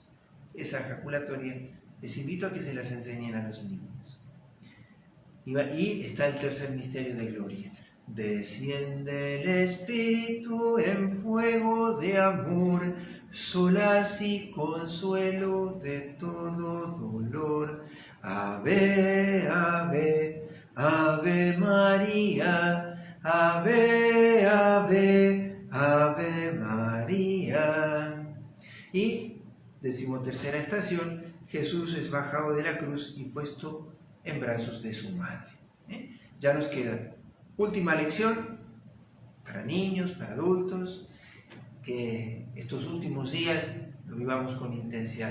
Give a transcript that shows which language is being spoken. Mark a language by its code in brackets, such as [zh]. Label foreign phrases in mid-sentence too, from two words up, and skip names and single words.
[es] Esa ejaculatoria les invito a que se las enseñen a los niños. Y está el tercer misterio de gloria. Desciende el Espíritu en fuego de amor, solaz y consuelo de todo dolor. Ave, ave, ave María, ave, ave, ave María. Y 13ª estación, Jesús es bajado de la cruz y puesto en brazos de su madre. Ya nos queda última lección para niños, para adultos, que estos últimos días lo vivamos con intensidad.